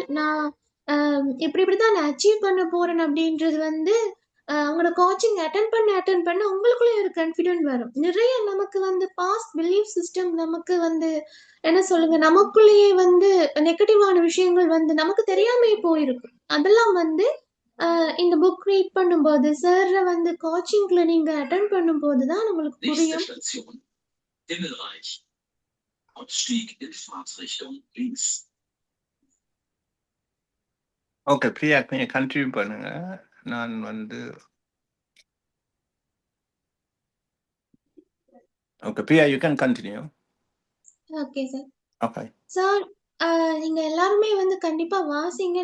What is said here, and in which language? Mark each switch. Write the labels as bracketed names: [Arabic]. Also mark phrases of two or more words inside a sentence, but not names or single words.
[Tamil] நான் இப்படிதான் நான் அச்சீவ் பண்ண போறேன் அப்படின்றது வந்து உங்களோட [English] coaching attend [Tamil] பண்ண உங்களுக்குள்ளயே ஒரு கான்ஃபிடென்ட் வரும். நிறைய நமக்கு வந்து [English] past belief system [Tamil] நமக்கு வந்து என்ன சொல்லுங்க, நமக்குள்ளேயே வந்து நெகட்டிவான விஷயங்கள் வந்து நமக்கு தெரியாமயே போயிருக்கும். அதெல்லாம் வந்து இந்த [English] book read [Tamil] பண்ணும்போது, சார்ர வந்து கோச்சிங்ல நீங்க அட்டெண்ட் பண்ணும்போது தான் உங்களுக்கு [German] Nächste [Tamil] புரியும். [German] Station, Himmelreich. Ausstieg in Fahrtrichtung links. [Tamil] ஓகே, பிரியா கொஞ்சம் கண்டினியூ பண்ணுங்க. நான் வந்து ஓகே பிரியா, [English] you can continue. OK sir. [Tamil] ஓகே. சார், நீங்க எல்லாருமே வந்து கண்டிப்பா வாசிங்க.